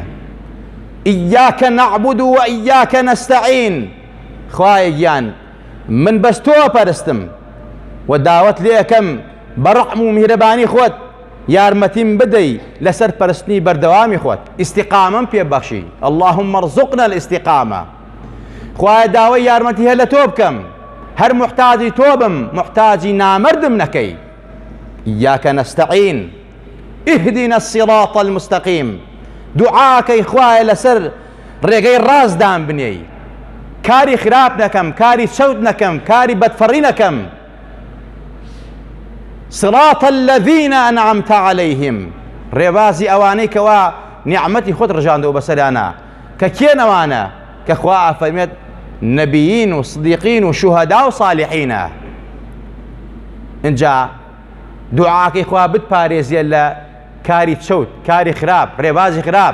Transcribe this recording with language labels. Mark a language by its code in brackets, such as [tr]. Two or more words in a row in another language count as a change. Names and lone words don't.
[ar] ئیاکە نەعبود و ئیاکە نەستەعین، [ckb] خوایە گیان من بەس تۆ پەرستم و داوت لێ ئەکەم بە ڕەحم و میهرەبانی خۆت یارمەتیم بدەی لەسەر پەرستنی بەردەوامی خۆت، ئیستیقامەم پێ بەخشی. [ar] اللهم ارزقنا الاستقامة. [ckb] خوایە داوای یارمەتی هەر لە تۆ بکەم، هەر محتاجی تۆ بم، محتاجی نامردم نەکەی. [ar] ئیاکە نەستەعین اهدنا الصراط المستقیم. [ckb] دوعاکەی خوایە لەسەر ڕێگەی ڕاستدان بنێی، کاری خراپ نەکەم، کاری چەوت نەکەم، کاری بەدفەڕی نەکەم. [ar] صراط الذين أنعمت عليهم، [ckb] ڕێبازی ئەوانەی کەوا نیعمەتی خۆت ڕژاندەوە بەسەریانە، کە کێن ئەوانە؟ کە خوا ئەفەرمێت نەبیین و صدیقین و شوهەدا و صالحینە. اینجا دوعاکەی خوا بتپارێزیە لە کاری چەوت، کاری خراپ، ڕێبازی خراپ.